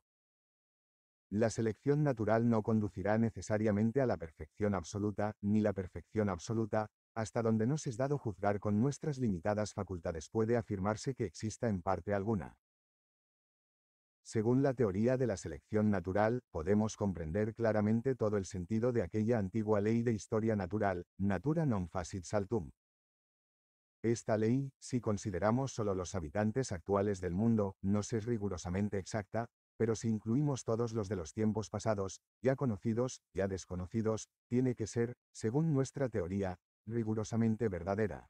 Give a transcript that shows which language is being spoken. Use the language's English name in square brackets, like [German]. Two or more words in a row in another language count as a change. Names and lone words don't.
[Spanish] La selección natural no conducirá necesariamente a la perfección absoluta, ni la perfección absoluta, hasta donde nos es dado juzgar con nuestras limitadas facultades puede afirmarse que exista en parte alguna. Según la teoría de la selección natural, podemos comprender claramente todo el sentido de aquella antigua ley de historia natural, [Latin] natura non facit saltum. [Spanish] Esta ley, si consideramos solo los habitantes actuales del mundo, no es rigurosamente exacta, pero si incluimos todos los de los tiempos pasados, ya conocidos, ya desconocidos, tiene que ser, según nuestra teoría, rigurosamente verdadera.